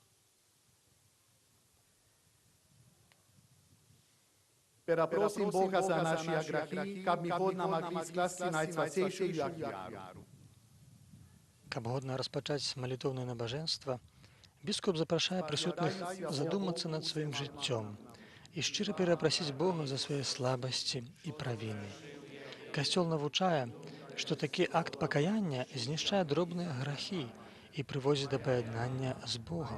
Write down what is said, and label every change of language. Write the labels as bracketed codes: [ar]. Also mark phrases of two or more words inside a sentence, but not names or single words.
[uk] Перепросим Бога за наши грехи, каб ми годно могли скласти найсвятейшую ахвяру. [be] Каб годна распачаць малітоўнае набажэнства, біскуп запрашае прысутных задумацца над сваім жыццём і шчыра перапрасіць Бога за свае слабасці і правіны. Касцёл навучае, што такі акт пакаяння знішчае дробныя грахі і прыводзіць да паяднання з Богам.